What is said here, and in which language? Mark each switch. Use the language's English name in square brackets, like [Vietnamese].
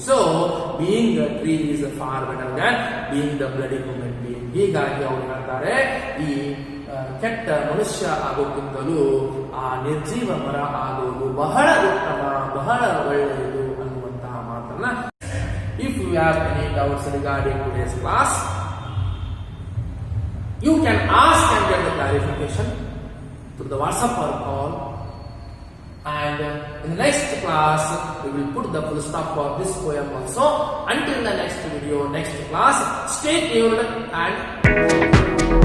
[English] So, being a tree is far better than being the bloody human being. [Kannada] ಹೀಗಾಗಿ ಅವರು ಹೇಳ್ತಾರೆ, ಈ ಕೆಟ್ಟ ಮನುಷ್ಯ ಆಗೋಕ್ಕಿಂತಲೂ ಆ ನಿರ್ಜೀವ ಮರ ಆಗೋದು ಬಹಳ ಉತ್ತಮ, ಬಹಳ ಒಳ್ಳೆಯದು ಅನ್ನುವಂತಹ ಮಾತನ್ನ. [English] If you have any doubts regarding today's class, you can ask and get the clarification through the WhatsApp or call. And in the next class, we will put the full stop for this poem also. Until the next video, next class, stay tuned and